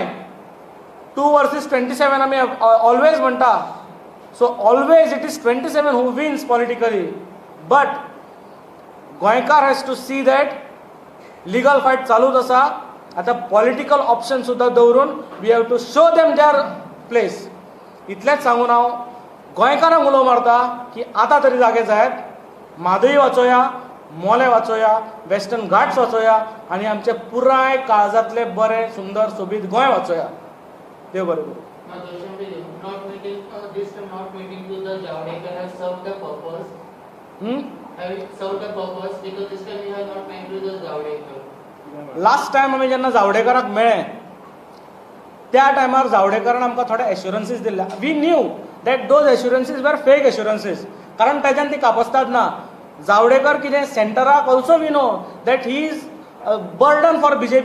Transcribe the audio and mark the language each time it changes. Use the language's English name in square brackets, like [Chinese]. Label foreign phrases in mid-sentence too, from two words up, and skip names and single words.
[Konkani] 2 versus 27 आमी ऑलवेज म्हणटा. [English] So always it is 27 who wins politically. But Goenkar has to see that legal fight [Konkani] चालूच आसा. आतां [English] political option [Konkani] सुद्दां दवरून [English] we have to show them their place. [Konkani] इतलेंच सांगून हांव गोंयकारांक उलो मारता की आतां तरी जागे जायत. म्हादय वाचोया, मोले वाचोया, वेस्टर्न घाट्स वाचोया, आनी आमचे पुराय काळजांतले बरें सुंदर सोबीत गोंय वाचोया. देव बरें करूं. [English] Not meeting, this not meeting to the Javadekar has served the purpose. Have served the purpose because this time we have not met to the Javadekar. last time [Konkani] आमी जेन्ना जावडेकराक मेळ्ळे त्या टायमार जावडेकरान आमकां थोडे एश्युरन्सीस दिल्ले. [English] We knew that those assurances were fake assurances, [Konkani] कारण ताच्यान ती कापस्ताद ना. [English] जावडेकर [Konkani] कितें सेंटराक [English] also we know that he is burden for BJP.